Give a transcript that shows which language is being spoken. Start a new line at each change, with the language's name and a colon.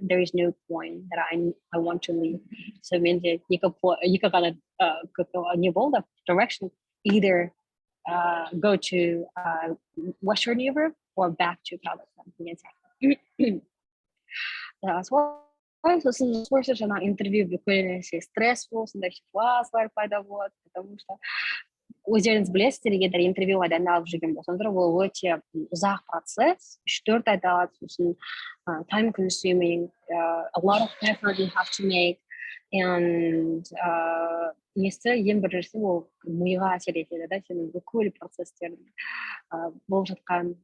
English: There is no point that I want to leave.
Kazakh: So менде екі ғана не болды.
English: Direction either go to Western Europe or back to Kazakhstan
Kazakh: деген сияқты. Сосын жаңа интервью бүкіл нәрсе стресс осындай ситуациялар пайда болады,
Russian: потому что
Kazakh: өздеріңіз білесіздер, егер интервьюға дайындалып жүрген болсаңыздар, ол өте ұзақ процесс, 3-4 ай алады, сосын
English: time consuming, a lot of effort you have to make, and
Kazakh: ең біріншісі ол миға әсер етеді да, сенің бүкіл процесстер болып жатқан.